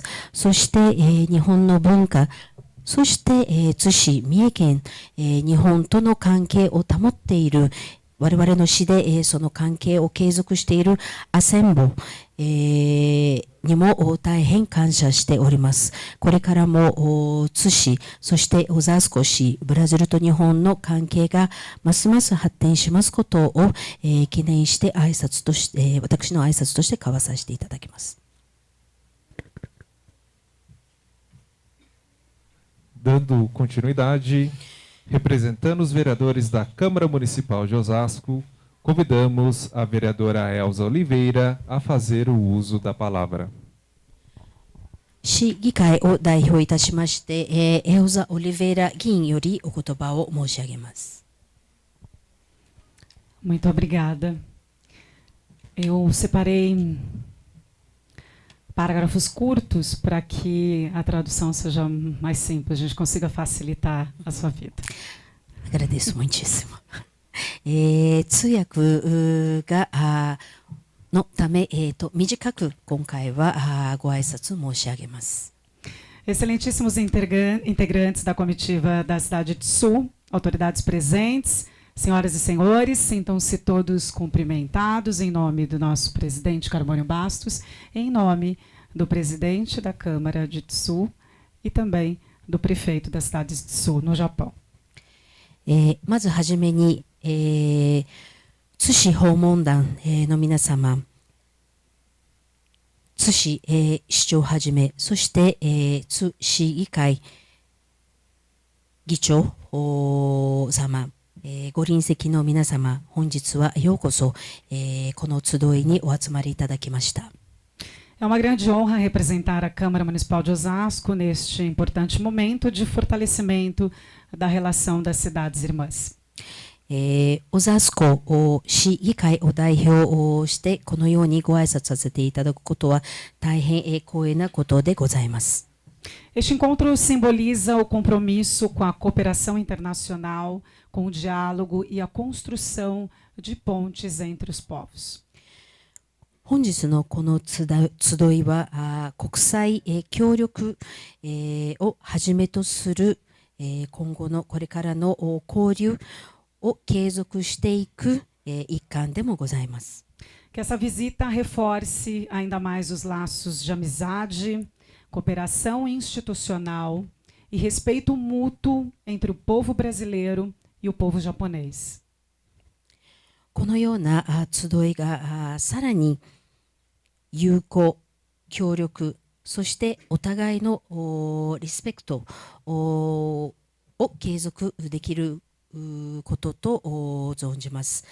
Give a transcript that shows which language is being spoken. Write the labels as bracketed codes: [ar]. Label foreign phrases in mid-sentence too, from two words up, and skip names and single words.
[ja] そして、日本の文化、そして、津市、三重県、日本との関係を保っている、我々の市で、その関係を継続しているアセンボ、にも大変感謝しております。これからも津市、そして小座市、ブラジルと日本の関係がますます発展しますことを、記念して挨拶として、私の挨拶として交わさせていただきます。 [pt] Dando continuidade, representando os vereadores da Câmara Municipal de Osasco, convidamos a vereadora Elza Oliveira a fazer o uso da palavra. [ja] 市議会を代表いたしまして、エオザ・オリベイラ議員よりお言葉を申し上げます。 [pt] Muito obrigada. Eu separei parágrafos curtos para que a tradução seja mais simples, a gente consiga facilitar a sua vida. Agradeço muitíssimo. [ja] 通訳がのため、短く今回はご挨拶申し上げます。 [pt] Excelentíssimos integrantes da comitiva da cidade de Sul, autoridades presentes, senhoras e senhores, sintam-se todos cumprimentados em nome do nosso presidente Carbônio Bastos, em nome do presidente da Câmara de Tsu e também do prefeito da cidade de Tsu, no Japão. [ja] まずはじめに、津市訪問団、の皆様、津市、市長はじめ、そして、津市議会議長様、ご臨席の皆様、本日はようこそ、この集いにお集まりいただきました。 [pt] É uma grande honra representar a Câmara Municipal de Osasco neste importante momento de fortalecimento da relação das cidades irmãs. [ja] 小座湖市議会を代表してこのようにご挨拶させていただくことは大変光栄なことでございます。 [pt] Este encontro simboliza o compromisso com a cooperação internacional, com o diálogo e a construção de pontes entre os povos. [ja] 本日のこの集いは国際協力をはじめとする今後のこれからの交流を継続していく一環でもございます。 [pt] Que essa visita reforce ainda mais os laços de amizade, cooperação institucional e respeito mútuo entre o povo brasileiro e o povo japonês. [ja] このような集いがさらに友好、協力、そしてお互いのリスペクトを継続できることと存じます。